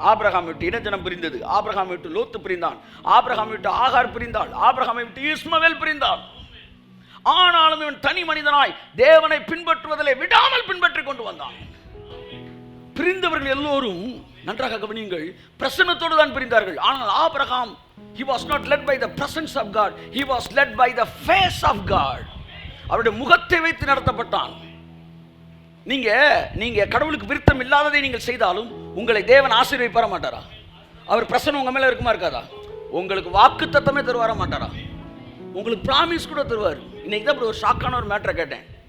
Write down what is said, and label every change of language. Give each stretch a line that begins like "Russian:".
Tamil: Abraham விட்டு இனஜனம் பிரிந்தது. Abraham விட்டு லோத்து பிரிந்தான். ஆபிரகாம் விட்டு ஆகார் பிரிந்தாள். ஆபிரகாமை விட்டு இஸ்மவேல் பிரிந்தான். ஆனாலும் இவன் தனி மனிதனாய் தேவனை பின்பற்றுவதிலே விடாமல் பின்பற்றி கொண்டு வந்தான். பிரிந்தவர்கள் எல்லோரும் நன்றாக கவனியுங்கள், பிரசன்னத்தோடு தான் பிரிந்தார்கள்.
English: ஆனால் Abraham, he was not led by the presence of God, he was led by the face of God.
Tamil: அவருடைய முகத்தை வைத்து நடத்தப்பட்டான். நீங்க கடவுளுக்கு விருத்தம் இல்லாததை நீங்கள் செய்தாலும் உங்களை தேவன் ஆசீர்வதிப்பார மாட்டாரா? அவர் பிரசன்னம் உங்க மேல இருக்குமா இருக்காதா? உங்களுக்கு வாக்குத்தத்தமே தருவார மாட்டாரா? உங்களுக்கு பிராமிஸ் கூட தருவார். இன்னைக்கு தான் அப்படி ஒரு ஷாக்கான ஒரு மேட்டரை கேட்டேன்.